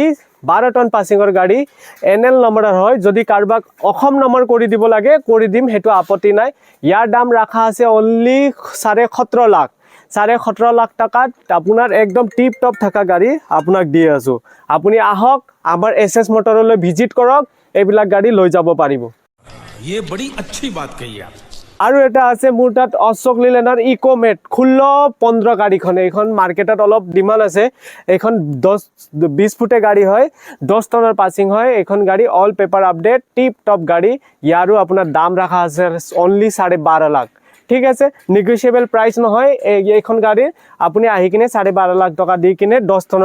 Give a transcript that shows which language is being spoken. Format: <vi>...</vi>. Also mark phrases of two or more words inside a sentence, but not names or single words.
<as>12 টন পাসিংৰ গাড়ী NL নম্বৰৰ হয় যদি কাৰবাক অসম নম্বৰ কৰি দিব লাগে কৰি দিম হেতু আপত্তি নাই ইয়াৰ দাম ৰাখা আছে অনলি 17.5 লাখ 17.5 লাখ টাকাত আপোনাৰ একদম</as> <en>tip top</en> <as>থাকা গাড়ী আপোনাক দি আছো আপুনি আহক আমাৰ SS মোটৰলৈ ভিজিট কৰক এইবিলাক গাড়ী লৈ যাব পাৰিব</as> <hi>ये बड़ी अच्छी बात कही आप</hi> <as>আৰু এটা আছে মোৰ তাত অশোক লিলেনৰ ইকোমেট 16-15 গাড়ীখন এইখন মাৰ্কেটত অলপ ডিমান্ড আছে এইখন 10-20 ফুটে গাড়ী হয় 10 টনৰ পাসিং হয় এইখন গাড়ী</as> <en>all paper update tip top</en> <as>গাড়ী ইয়াৰো আপোনাৰ দাম ৰাখা আছে অনলি 12.5 লাখ ঠিক আছে</as> <en>negotiable price</en> <as>নহয় এইখন গাড়ী আপুনি আহি কিনে 12.5 লাখ টকা দি কিনে 10 টনৰ</as>